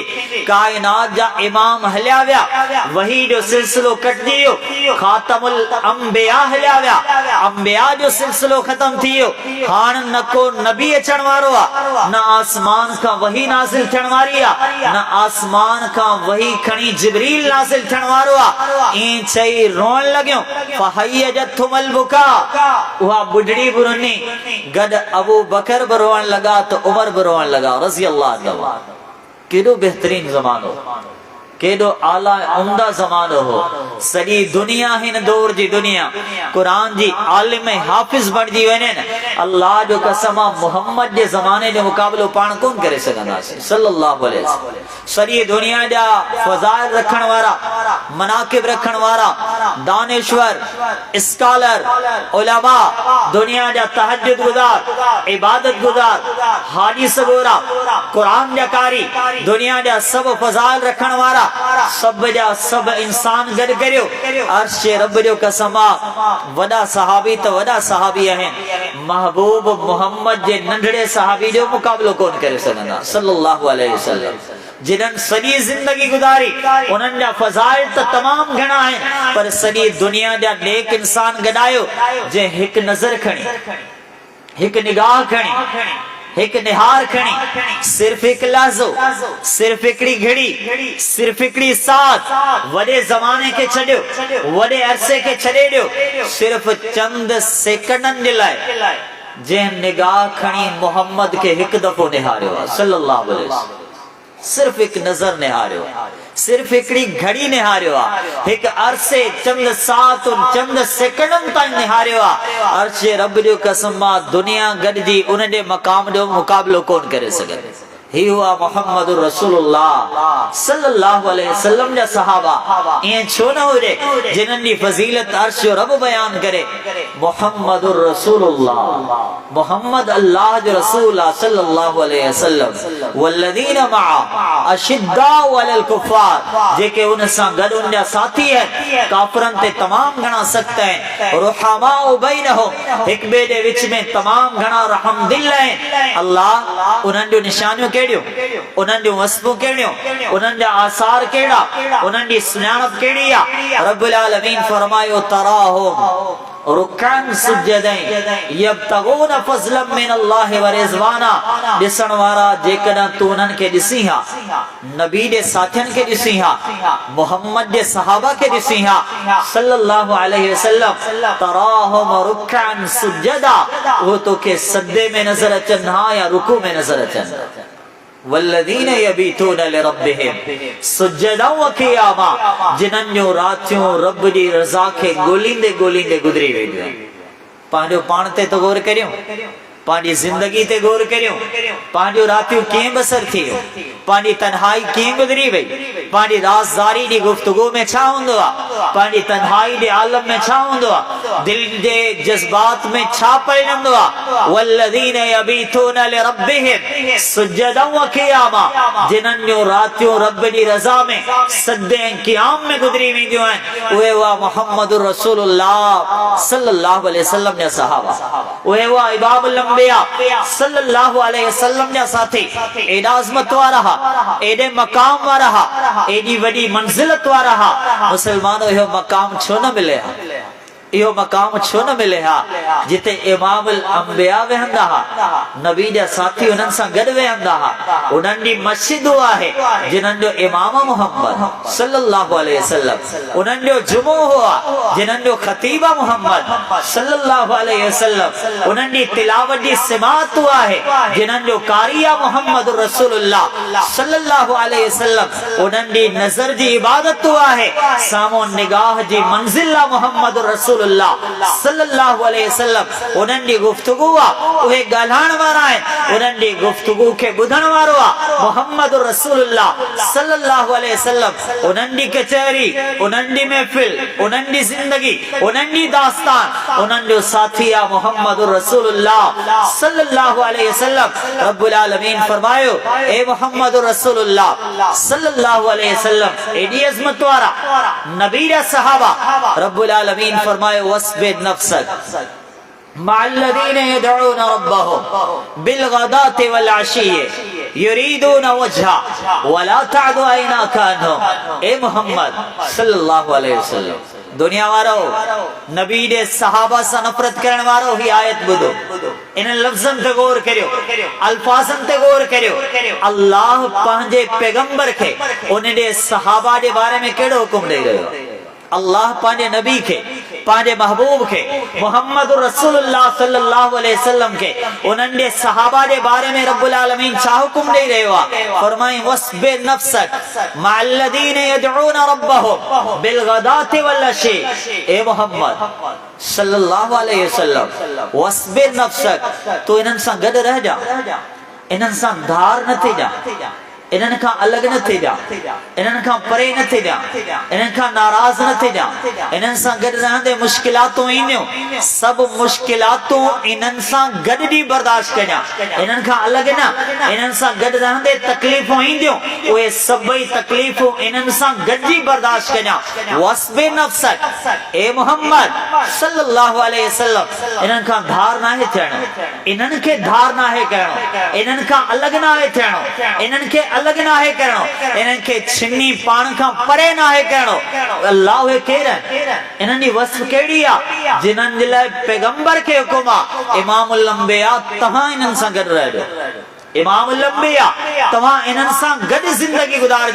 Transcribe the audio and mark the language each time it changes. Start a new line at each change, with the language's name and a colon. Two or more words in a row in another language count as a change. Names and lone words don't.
Sindhi: कायनात जा इमाम हलिया विया, वही जो सिलसिलो कटजी वियो,
Arabic: خاتم الأنبياء
Sindhi: हलिया विया, अंबिया जो सिलसिलो खत्म थी वियो। हाण न को नबी अचण वारो आहे, न आसमान खां वही नाज़िल थियण वारी आहे, न आसमान खां वही खणी जिब्रील नाज़िल थियण वारो आहे। ई चई रोण लॻियो
Arabic: فهيجتهم البكاء.
Sindhi: उहा बुढ़ड़ी बुरनी गड अबू बकर भी रोण लगा तो उमर भी रोण लगा
Arabic: رضي الله عنه.
Sindhi: केॾो बेहतरीन ज़मानो, केॾो आला उम्दा ज़मानो हो। सॼी दुनिया हिन दौर जी दुनिया कुरान जी आलिम हाफिज़ बणजी वञे न, अल्लाह जो कसम आहे मोहम्मद जे ज़माने जो मुक़ाबिलो पाण कोन करे सघंदासीं
Arabic: صلى الله عليه وسلم.
Sindhi: सॼी दुनिया जा फ़ज़ाइल रखण वारा, मनाकिब रखण वारा, दानिश्वर, स्कॉलर, उलमा, दुनिया जा तहज्जुद गुज़ार, इबादत गुज़ार, हादिस गोरा, कुरान जा कारी, दुनिया जा सब फ़ज़ाइल रखण वारा सब जा सब इंसान गड करियो। अर्श रब जो कसम आहे वॾा सहाबी त वॾा सहाबी आहिनि, महबूब मोहम्मद जे नंढड़े सहाबी जो मुक़ाबिलो कोन करे सघंदा
Arabic: صلى الله عليه وسلم.
Sindhi: जिन्हनि सॼी ज़िंदगी गुज़ारी उन्हनि जा फ़ज़ाइल त तमाम घणा आहिनि, पर सॼी दुनिया जा नेक इंसान गॾायो जंहिं हिकु नज़र खणी, हिकु निगाह खणी, एक निहार खणी, सिर्फ एक लहज़ो, सिर्फ एकड़ी घड़ी, सिर्फ एकड़ी साथ, वडे जमाने के छड़ियो, वडे अरसे के छड़े दियो, सिर्फ चंद सेकंडन जे लाइ जंहिं निगाह खणी मोहम्मद के एक दफ़ो निहारियो
Arabic: صلى الله عليه وسلم.
Sindhi: सिर्फ एक नजर निहारियो, सिर्फ एकड़ी घड़ी निहारियो आहे, एक अरसे चंद सात चंद सेकंडन ताईं निहारियो आहे। अर्शे रब जो कसम आहे दुनिया गॾिजी उन जे मक़ाम जो मुक़ाबिलो कोन करे सघंदी। ही हुआ
Arabic: محمد رسول الله صلى الله عليه وسلم
Sindhi: जा सहाबा। ईअं छो न हुजे जिन्हनि जी फज़ीलत अर्श जो रब बयान करे।
Arabic: محمد رسول الله,
Sindhi: मोहम्मद अल्लाह जो रसूल
Arabic: صلى الله عليه وسلم. والذين معه أشداء على الكفار,
Sindhi: जेके उन सां गॾु उन जा साथी आहिनि, काफ़िरनि ते तमाम घणा सख़्त आहिनि।
Arabic: رحماء بينهم,
Sindhi: हिक ॿिए जे विच में तमाम घणा रहमदिल आहिनि। अल्लाह उन्हनि जो निशानियूं केड़ियूं, उन्हनि जूं वस्फ़ूं केड़ियूं, उन्हनि जा आसार केड़ा, उन्हनि जी सुञाणप केड़ी आहे।
Arabic: رب العالمين फरमायो تراهم ركعا سجدا يبتغون فضلا من الله ورضوانا.
Sindhi: ॾिसण वारा जेकॾहिं तू उन्हनि खे ॾिसी हा, नबी जे साथियुनि खे ॾिसी हा, मोहम्मद जे सहाबा खे ॾिसी हा
Arabic: صلى الله عليه وسلم, تراهم ركعا سجدا,
Sindhi: वो तोखे सजदे में नज़र अचनि हा या रुकू में नज़र अचनि।
Arabic: والذين يبيتون لربهم سجدا وقياما,
Sindhi: जिन्हनि जो रातियूं रब जी रज़ा खे ॻोल्हींदे ॻोल्हींदे गुज़री वेंदियूं आहिनि। पंहिंजो पाण ते तो गौर करियूं, पंहिंजी ज़िंदगी ते गौर करियूं, पंहिंजो रातियूं कीअं बसर थी वियो, पंहिंजी तन्हाई कीअं गुज़री वई, पंहिंजी राज़दारी जी गुफ्तगू में छा हूंदो आहे, पंहिंजी तन्हाई जे आलम में छा हूंदो आहे, दिल जे जज़्बात में छा परिणमंदो आहे।
Arabic: والذين يبيتون لربهم سجدا وقياما,
Sindhi: जिन्हनि जो रातियूं रब जी रज़ा में सजदे ऐं क़ियाम में गुज़री वेंदियूं आहिनि, उहे हुआ
Arabic: محمد رسول الله صلى الله عليه وسلم
Sindhi: जा सहाबा, उहे हुआ
Arabic: إمام الأنبياء صلى الله عليه وسلم
Sindhi: जा साथी। एॾा अज़मत वारा हा, एॾे मक़ाम वारा हा, एॾी वॾी मंज़िलत वारा हा। मुसलमानो इहो मक़ाम छो न मिले हा, इहो मक़ाम छो न मिले हा जिते
Arabic: إمام الأنبياء
Sindhi: वेहंदा हा, नबी जा साथी उन्हनि सां गॾु वेहंदा हा। उन्हनि जी मस्जिदूं आहे जिन्हनि जो इमाम मुहम्मद
Arabic: صلى الله عليه وسلم,
Sindhi: उन्हनि जो जुमो हुआ जिन्हनि जो
Arabic: خطيب محمد صلى الله عليه وسلم,
Sindhi: उन्हनि जी तिलावत जी सिमात आहे जिन्हनि जो कारिया
Arabic: محمد رسول الله صلى الله عليه وسلم,
Sindhi: उन्हनि जी नज़र जी इबादत आहे, साम्हूं निगाह जी मंज़िल
Arabic: محمد رسول صلى الله عليه وسلم,
Sindhi: उन्हनि जी गुफ्तगू आहे उहे ॻाल्हाइण वारा आहिनि, उन्हनि जी गुफ्तगू खे ॿुधण वारो आहे
Arabic: محمد رسول الله صلى الله عليه وسلم.
Sindhi: उन्हनि जी कचहरी, उन्हनि जी महफ़िल, उन्हनि जी ज़िंदगी, उन्हनि जी दास्तान, उन्हनि जो साथी आहे
Arabic: محمد رسول الله صلى الله عليه وسلم. رب العالمين फरमायो, ए محمد رسول الله صلى الله عليه وسلم,
Sindhi: एॾी अज़मत वारा नबी जा सहाबा,
Arabic: رب العالمين फरमायो واصبر نفسك مع الذين يدعون ربهم بالغداة والعشي يريدون وجهه ولا تعد عيناك عنهم. ए محمد صلى الله عليه وسلم,
Sindhi: दुनिया वारो, नबी दे सहाबा सां नफ़रत करण वारो ही आयत ॿुधो, इन लफ़्ज़नि ते गौर करियो, अल्फाज़नि ते गौर करियो। अल्लाह पंहिंजे पैगंबर खे उन जे सहाबा जे बारे में कहिड़ो हुकुम ॾेई रहियो आहे। अल्लाह पंहिंजे नबी खे, पंहिंजे महबूब खे,
Arabic: محمد رسول الله صلى الله عليه وسلم
Sindhi: खे, उन्हनि जे सहाबा जे बारे में
Arabic: رب العالمين
Sindhi: छा हुकुम ॾेई रहियो आहे।
Arabic: फरमाई واصبر نفسك مع الذين يدعون ربهم بالغداة والعشي.
Sindhi: ए
Arabic: محمد صلى الله عليه وسلم, واصبر نفسك,
Sindhi: तू इन्हनि सां गॾु रह जा, इन्हनि सां धार न थी जा, इन्हनि खां अलॻि न थी जा, इन्हनि खां परे न थी जा, इन्हनि खां नाराज़ न थी जा। इन्हनि सां गॾु रहंदे मुश्किलातूं ईंदियूं, सभु मुश्किलातूं इन्हनि सां गॾु जी बर्दाश्त कजां, इन्हनि खां अलॻि न। इन्हनि सां गॾु रहंदे तकलीफ़ूं ईंदियूं, उहे सभई तकलीफ़ूं इन्हनि सां गॾिजी बर्दाश्त कजां।
Arabic: واصبر نفسك, ए محمد صلى الله عليه وسلم,
Sindhi: इन्हनि खां धार नाहे थियणो, इन्हनि खे धार नाहे करणो, इन्हनि खां अलॻि नाहे थियणो, इन्हनि खे अलॻि नाहे करणो, इन्हनि खे छिनी पाण खां परे नाहे करणो। अल्लाह उहे केरु आहिनि, इन्हनि जी वस्फ़ कहिड़ी आहे, जिन्हनि जे लाइ पैगंबर खे हुकुम आहे,
Arabic: إمام الأنبياء
Sindhi: तव्हां इन्हनि सां गॾु रहिजो,
Arabic: إمام الأنبياء
Sindhi: तव्हां इन्हनि सां गॾु ज़िंदगी गुज़ारजो।